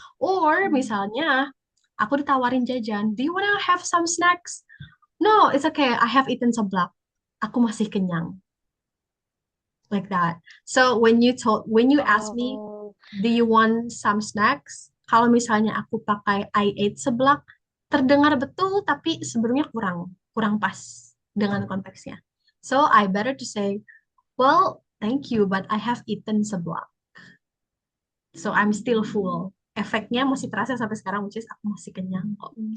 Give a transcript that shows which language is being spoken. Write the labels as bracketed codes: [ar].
[en] Or [id] misalnya aku ditawarin jajan, [en] do you wanna have some snacks? No, it's okay. I have eaten seblak. [id] Aku masih kenyang. [en] Like that. So when you ask me, oh, do you want some snacks? [id] Kalau misalnya aku pakai [en] I ate seblak, [id] terdengar betul tapi sebenarnya kurang kurang pas dengan konteksnya. [en] So I better to say, well, thank you, but I have eaten seblak. So I'm still full. [id] Efeknya masih terasa sampai sekarang, [en] which is [id] aku masih kenyang kok.